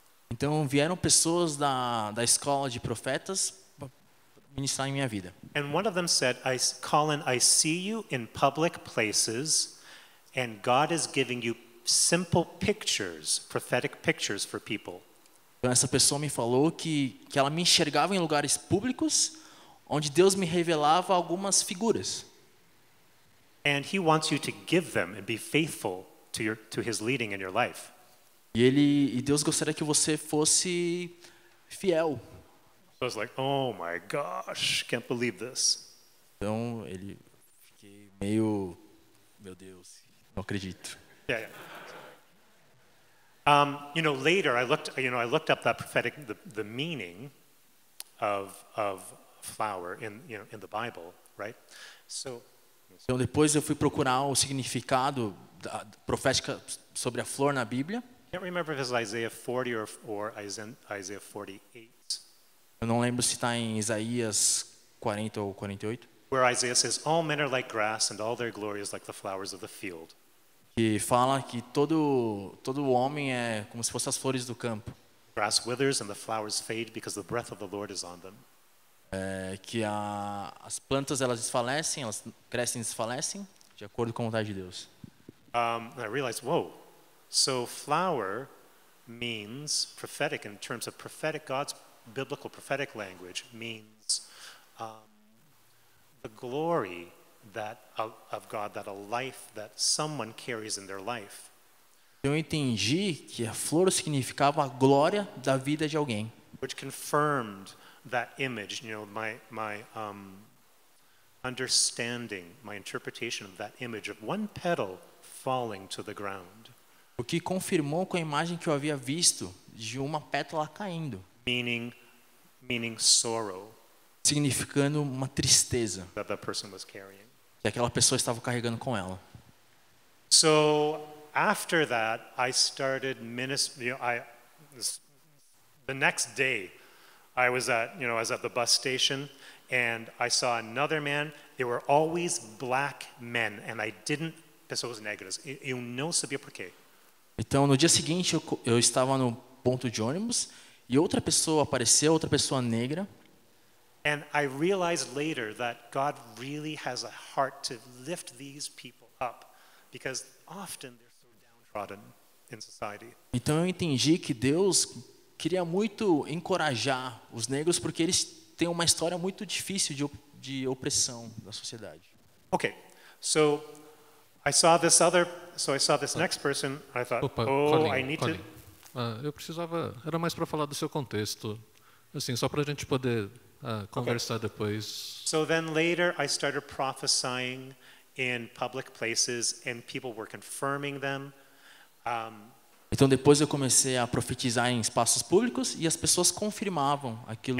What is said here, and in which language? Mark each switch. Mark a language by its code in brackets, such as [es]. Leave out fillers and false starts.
[pt] Então vieram pessoas da escola de profetas para ministrar em minha vida. [en] And one of them said, Colin, I see you in public places, and God is giving you simple pictures, prophetic pictures for people. [pt] Então essa pessoa me falou que ela me enxergava em lugares públicos, onde Deus me revelava algumas figuras. [en] And he wants you to give them and be faithful to his leading in your life. [pt] E Deus gostaria que você fosse fiel. [en] So I was like, oh my gosh, can't believe this. [pt] Então fiquei meio, meu Deus, não acredito. [en] Yeah. Later I looked up that prophetic, the meaning of flower in the Bible, right? So. [pt] Então depois eu fui procurar o significado da profética sobre a flor na Bíblia. [en] I can't remember if it's Isaiah 40 or Isaiah 48. [pt] Eu não lembro se está em Isaías 40 ou 48. [en] Where Isaiah says, all men are like grass and all their glory is like the flowers of the field. [pt] Que fala que todo homem é como se fossem as flores do campo. [en] Grass withers and the flowers fade because the breath of the Lord is on them. [pt] Que as plantas elas desfalecem, elas crescem e desfalecem de acordo com a vontade de Deus. [en] And I realized, whoa, so flower means prophetic in terms of prophetic, God's biblical prophetic language means the glory of God, that a life that someone carries in their life. [pt] Eu entendi que a flor significava a glória da vida de alguém. [en] Which confirmed that image, my understanding, my interpretation of that image of one petal falling to the ground. [pt] O que confirmou com a imagem que eu havia visto de uma pétala caindo. [en] Meaning sorrow. [pt] Significando uma tristeza [en] That person was carrying. [pt] Que aquela pessoa estava carregando com ela. [en] So after that, I started ministry. The next day, I was at the bus station, and I saw another man. They were always black men, and I didn't. [pt] Pessoas negras. Eu não sabia por quê. Então, no dia seguinte, eu estava no ponto de ônibus e outra pessoa apareceu, outra pessoa negra. [en] And I realized later that God really has a heart to lift these people up, because often they're so downtrodden in society. [pt] Então eu entendi que Deus queria muito encorajar os negros porque eles têm uma história muito difícil de opressão da sociedade. [en] Okay, so I saw this next person. I thought, Colin, I need Colin. to. [pt] Eu precisava, era mais para falar do seu contexto, assim, só para a gente poder conversar depois. [en] So then later I started prophesying in public places, and people were confirming them. [pt] Então depois eu comecei a profetizar em espaços públicos e as pessoas confirmavam aquilo